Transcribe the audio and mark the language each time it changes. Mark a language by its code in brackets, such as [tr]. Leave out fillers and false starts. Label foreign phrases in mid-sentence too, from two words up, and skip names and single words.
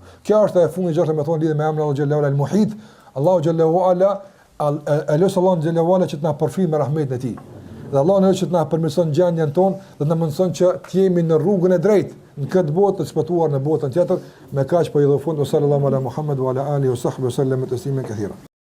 [sq] Kjo është e fundit gjashtë me thonë lidhje me emrin [ar] الله جل وعلا [sq] al-Muhit. [ar] الله جل وعلا الله جل وعلا [sq] që të na përfshijë me rahmetin e tij. Dhe Allah në që të na përmirëson gjendjen tonë dhe të na mundson që të jemi në rrugën e drejtë në këtë botë të shpëtuar në botën tjetër. Me kaq po i dhe fund [ar] صلى الله على محمد وعلى آله وصحبه وسلم تسليما كثيرا.